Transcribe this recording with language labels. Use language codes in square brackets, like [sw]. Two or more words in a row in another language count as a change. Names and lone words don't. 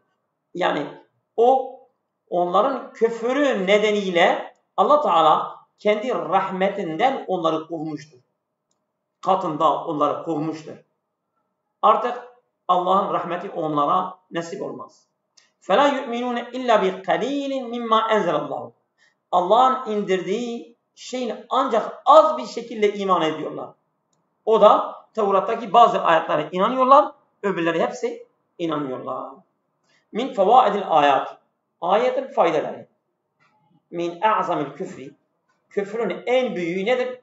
[tr] Yani onların küfürü nedeniyle Allah Teala kendi rahmetinden onları kovmuştur. Katında onları kovmuştur. Artık Allah'ın rahmeti onlara nasip olmaz. [ar] فَلَا يُؤْمِنُونَ اِلَّا بِقَلِيلٍ مِمَّا اَنْزَلَ اللّٰهُ [tr] Allah'ın indirdiği şeyin ancak az bir şekilde iman ediyorlar. O da Tevrat'taki bazı ayetlere inanıyorlar, öbürleri hepsi inanmıyorlar. [ar] من فوائد الآيات. [tr] Ayetin faydaları. [ar] من أعظم الكفر. [tr] Küfrün en büyüğü nedir?